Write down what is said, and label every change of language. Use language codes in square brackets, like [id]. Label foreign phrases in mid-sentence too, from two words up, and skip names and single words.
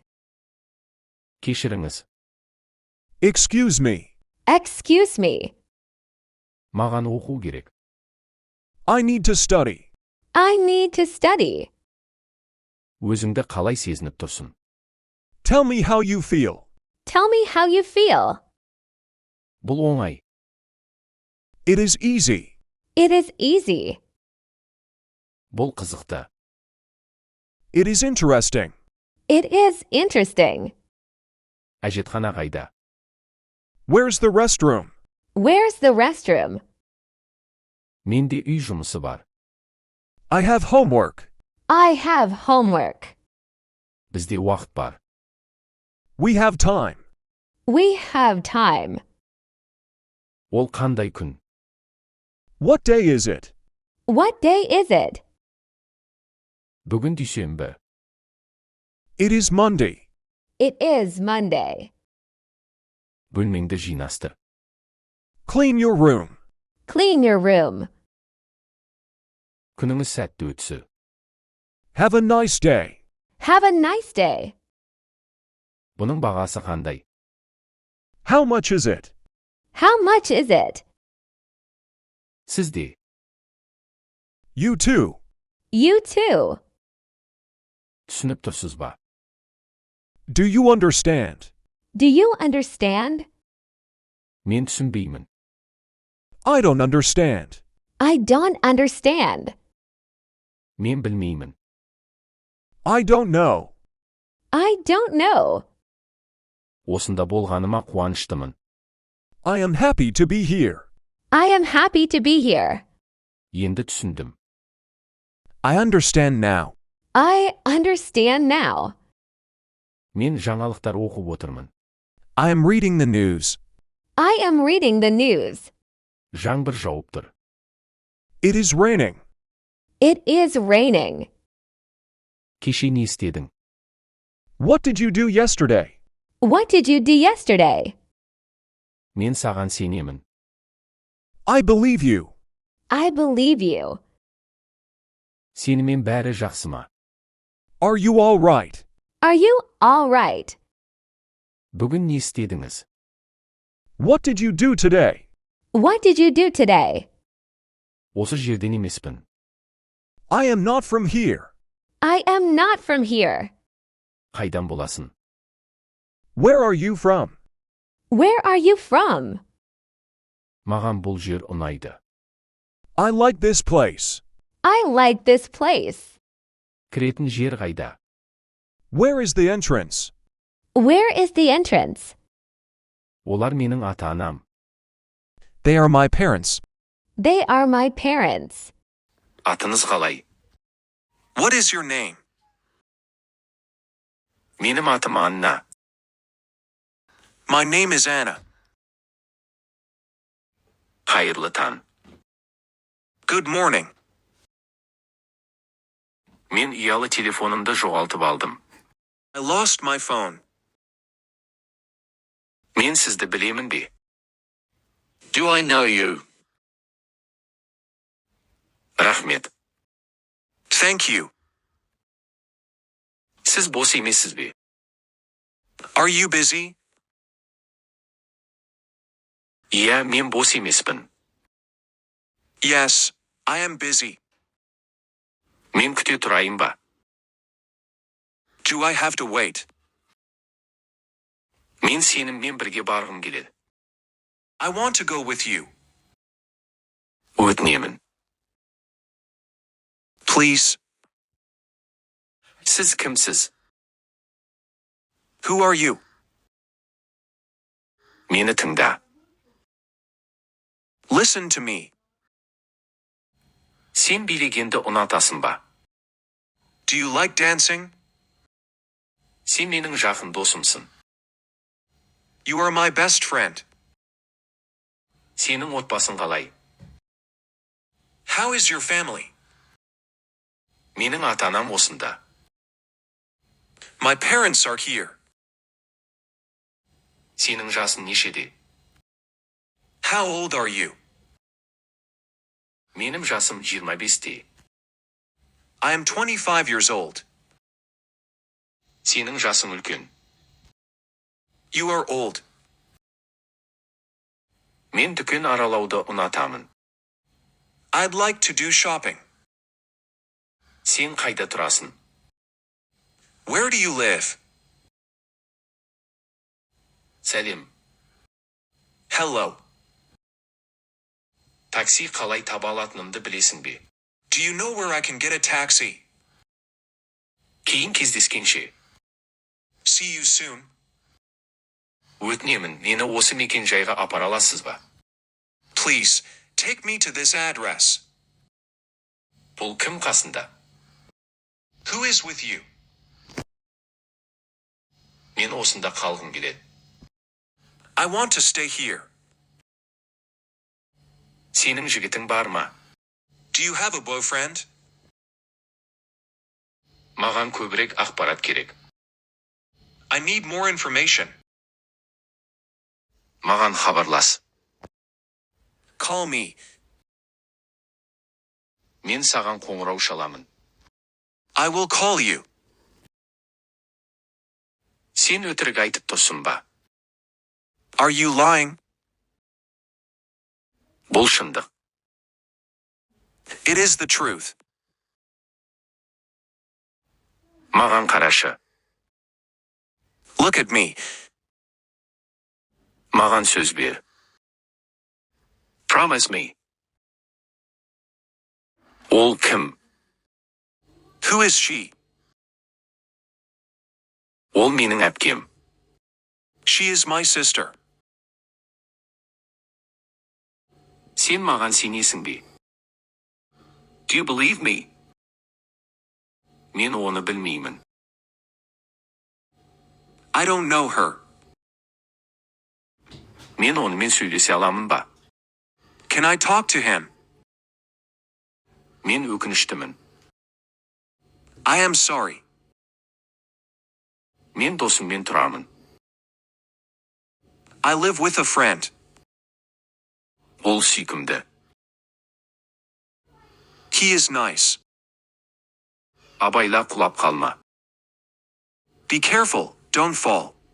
[kk] Кешіріңіз. [en] Excuse me. Excuse me. [kk] Маған оқу керек. [en] I need to study. I need to study. [kk] Өзіңді қалай сезініп тұрсың? [en] Tell me how you feel. Tell me how you feel. [kk] Бұл оңай. [en] It is easy. It is easy. [kk] Бұл қызықты. [en] It is interesting. It is interesting. [kk] Әжетхана қайда? [en] Where's the restroom? Where's the restroom? [kk] Менде үй жұмысы бар. [en] I have homework. I have homework. [kk] Бізде уақыт бар. [en] We have time. We have time. [kk] Ол қандай күн? [en] What day is it? What day is it? [kk] Бүгін дүйсенбі. [en] It is Monday. It is Monday. [kk] Бөлмеңді жинастыр. [en] Clean your room. Clean your room. [kk] Күніңіз сәтті өтсін. [en] Have a nice day. Have a nice day. [kk] Бұның бағасы қандай? [en] How much is it? How much is it? [kk] Сізде. [en] You too. You too. [kk] Түсініп тұрсыз ба? [en] Do you understand? Do you understand? [kk] Мен түсінбеймін. [en] I don't understand. I don't understand. [kk] Мен білмеймін. [en] I don't know. I don't know. [kk] Осында болғаныма қуаныштымын. [en] I am happy to be here. I am happy to be here. [kk] Енді түсіндім. [en] I understand now. I understand now. [kk] Мен жаңалықтар оқып отырмын. [en] I am reading the news. I am reading the news. [kk] Жаңбыр жауып тұр. [en] It is raining. It is raining. [kk] Кеше не істедің? [en] What did you do yesterday? What did you do yesterday? [kk] Мен саған сенемін. [en] I believe you. I believe you. [kk] Сенімен бәрі жақсы ма? [en] Are you all right? Are you all right? [kk] Бүгін не істедіңіз? [en] What did you do today? What did you do today? [kk] Осы жерден емеспін. [en] I am not from here. I am not from here. [kk] Қайдан боласың? [en] Where are you from? Where are you from? [kk] Маған бұл жер ұнайды. [en] I like this place. I like this place. [kk] Кіретін жер қайда? [en] Where is the entrance? Where is the entrance? [kk] Олар менің ата-анам. [en] They are my parents. They are my parents. [kk] Атыңыз қалай? [en] What is your name? [kk] Менің атым Анна. [en] My name is Anna. [kk] Қайырлы таң. [en] Good morning. [kk] Мен ұялы телефонымды жоғалтып алдым. [en] I lost my phone. [kk] Мен сізді білемін бе? [en] Do I know you? [kk] Рахмет. [en] Thank you. [kk] Сіз бос емессіз бе? [en] Are you busy? [kk] Иә, мен бос емеспін. [en] Yes, I am busy. [kk] Мен күте тұрайын ба? [en] Do I have to wait? [kk] Мен сеніммен бірге барғым келеді. [en] I want to go with you. [kk] Өтінемін. [en] Please. [kk] Сіз кімсіз? [en] Who are you? [kk] Мені тыңда. [en] Listen to me. [kk] Сен билегенді ұнатасың ба? [en] Do you like dancing? [kk] Сен менің жақын досымсың. [en] You are my best friend. [kk] Сенің отбасың қалай? [en] How is your family? [kk] Менің ата-анам осында. [en] My parents are here. [kk] Сенің жасың нешеде? [en] How old are you? [kk] Менің жасым 25-те. [en] I am 25 years old. [kk] Сенің жасың үлкен. [en] You are old. [kk] Мен дүкен аралауды ұнатамын. [en] I'd like to do shopping. [kk] Сен қайда тұрасың? [en] Where do you live? [kk] Сәлем. [en] Hello. [kk] Такси қалай таба алатынымды білесің бе? [en] Do you know where I can get a taxi? [kk] Кейін кездескенше. [en] See you soon. [kk] Өтінемін, мені осы мекен жайға апара аласыз ба? [en] Please, take me to this address. [kk] Бұл кім қасында? [en] Who is with you? [kk] Мен осында қалғым келеді. [en] I want to stay here. [kk] Сенің жігітің бар ма? [en] Do you have a boyfriend? [kk] Маған көбірек ақпарат керек. [en] I need more information. [kk] Маған хабарлас. [en] Call me. [kk] Мен саған қоңырау шаламын. [en] I will call you. [kk] Сен өтірік айтып тұрсың ба? [en] Are you lying? [kk] Бұл шындық. [en] It is the truth. [kk] Маған қарашы. [en] Look at me. [kk] Маған сөз бер. [en] Promise me. [kk] Ол кім? [en] Who is she? [kk] Ол менің әпкем. [en] She is my sister. [kk] Сен маған сенесің бе? [en] Do you believe me? [kk] Мен оны білмеймін. [en] I don't know her. [kk] Мен онымен сөйлесе аламын ба? [en] Can I talk to him? [kk] Мен өкініштімін. [en] I am sorry. [kk] Мен досыммен тұрамын. [en] I live with a friend. [kk] Ол сүйкімді. [en] He is nice. [kk] Абайла құлап қалма. [en] Be careful, don't fall.